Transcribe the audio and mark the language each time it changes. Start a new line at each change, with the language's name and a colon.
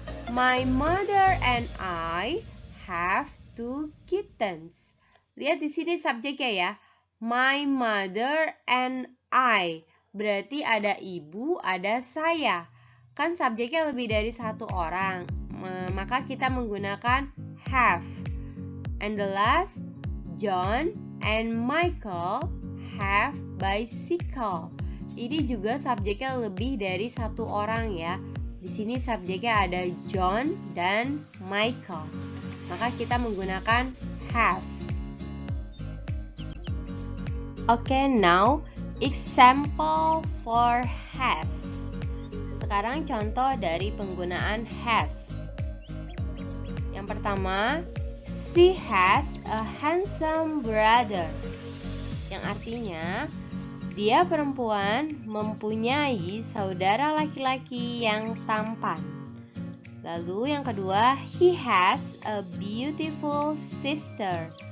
English: My mother and I have 2 kittens.
Indonesian: Lihat di sini subjeknya ya.
English: My mother and I.
Indonesian: Berarti ada ibu, ada saya. Kan subjeknya lebih dari satu orang. Maka kita menggunakan have.
English: And the last, John and Michael have bicycle.
Indonesian: Ini juga subjeknya lebih dari satu orang ya. Di sini subjeknya ada John dan Michael. Maka kita menggunakan have.
English: Okay, now example for has.
Indonesian: Sekarang contoh dari penggunaan has. Yang pertama,
English: she has a handsome brother.
Indonesian: Yang artinya, dia perempuan mempunyai saudara laki-laki yang tampan. Lalu yang kedua,
English: he has a beautiful sister.